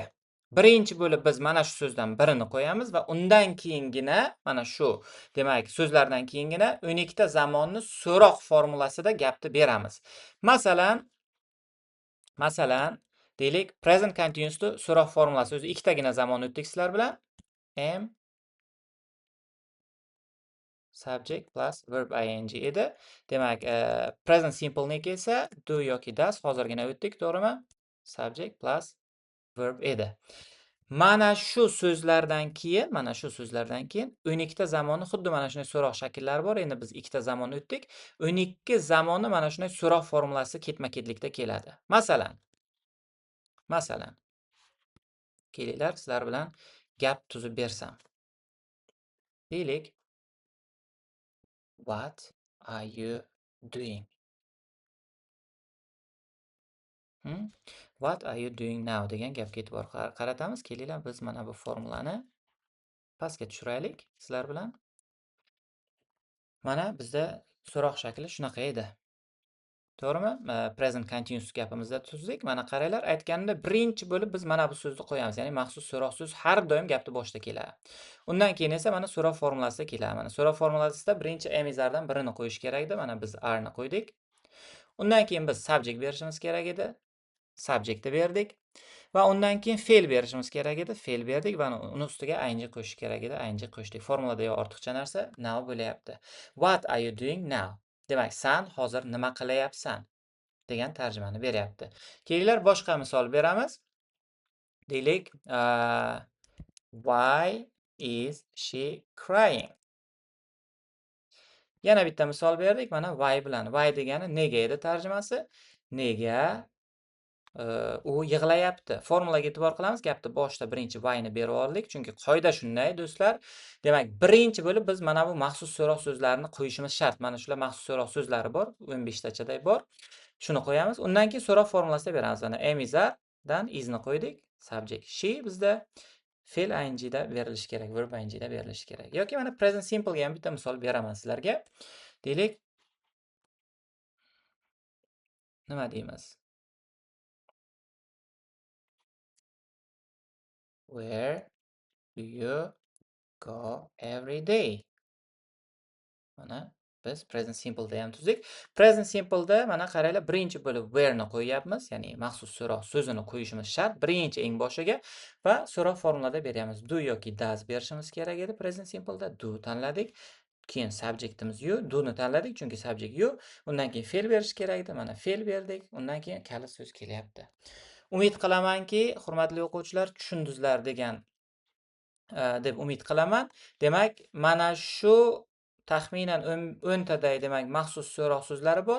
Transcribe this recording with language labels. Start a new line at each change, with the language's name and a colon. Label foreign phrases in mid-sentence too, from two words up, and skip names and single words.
Uzbek: Birinchi bo'lib biz mana shu so'zdan birini qo'yamiz va undan keyingina mana shu, demak, so'zlardan keyingina 12 ta zamonni so'roq formulasida gapni beramiz. Masalan, deylik,
English: present continuousni
Uzbek: so'roq formulasi o'zi ikkitagina zamon o'tdik sizlar bilan.
English: Am subject plus verb ing edi. Demak, present simple niki esa do yoki does hozirgina o'tdik, to'g'rimi? Subject plus verb edi.
Uzbek: Mana shu so'zlardan keyin 12 ta zamonni xuddi mana shunday so'roq shakllari bor. Endi biz ikkita zamon o'tdik. 12 zamonni mana shunday so'roq formulasi ketma-ketlikda keladi. Masalan, kelinglar sizlar bilan gap tuzib bersam. Deylik,
English: what are you doing? What are you doing now
Uzbek: degan gapga e'tibor qaratamiz. Kelinglar, biz mana bu formulani pastga tushiraylik sizlar bilan. Mana bizda so'roq shakli shunaqa edi. To'g'rimi?
English: Present continuous
Uzbek: gapimizda tuzdik. Mana qaranglar, aytganimda birinchi bo'lib biz mana bu so'zni qo'yamiz. Ya'ni maxsus so'roq so'z har doim gapni boshida keladi. Undan keyin esa mana so'roq formulasida keladi. Mana so'roq formulasida birinchi amizlardan birini qo'yish kerak edi. Mana biz are ni qo'ydik. Undan keyin biz subject berishimiz kerak edi. Subjectni berdik. Va undan keyin fe'l berishimiz kerak edi. Fe'l berdik va uni ustiga ing qo'shish kerak edi. Ing qo'shdik. Formulada yo ortiqcha narsa now bo'layapti.
English: What are you doing now?
Uzbek: Demak, sen hozir nima qilyapsan degan tarjimani beryapti. Kelinglar, boshqa misol beramiz. Deylik,
English: why is she crying?
Uzbek: Yana bitta misol berdik. Mana why bilan. Why degani nega edi tarjimasi. Nega u yig'layapti. Formulaga e'tibor qilamiz. Gapni boshida birinchi why ni berib oldik. Chunki qoida shunday, do'stlar. Demak, birinchi bo'lib biz mana bu maxsus so'roq so'zlarini qo'yishimiz shart. Mana shular maxsus so'roq so'zlari bor. 15 tachaday bor. Shuni qo'yamiz. Undan keyin so'roq formulasida beramiz. Mana
English: am is are
Uzbek: dan is ni qo'ydik. Subject she bizda fe'l ing da berilishi kerak,
English: verb ing
Uzbek: da berilishi kerak. Yoki mana
English: present simple
Uzbek: ga ham bitta misol beraman sizlarga. Deylik, nima deymiz?
English: Where do you go every day?
Uzbek: Mana biz
English: present simple
Uzbek: da ham tuzdik.
English: Present simple
Uzbek: da mana qaranglar, birinchi bo'lib where ni qo'yyapmiz, ya'ni maxsus so'roq so'zini qo'yishimiz shart birinchi eng boshiga va so'roq formulada beryapmiz. Do yoki does berishimiz kerak edi
English: present simple
Uzbek: da. Do tanladik. Keyin subjectimiz you, do ni tanladik chunki subject you. Undan keyin fe'l berish kerak edi. Mana fe'l berdik. Undan keyin kalit so'z kelyapti. Umid qilamanki, hurmatli o'quvchilar, tushundingizlar degan deb umid qilaman. Demak, mana shu taxminan 10 taday demak maxsus so'roq so'zlari bor.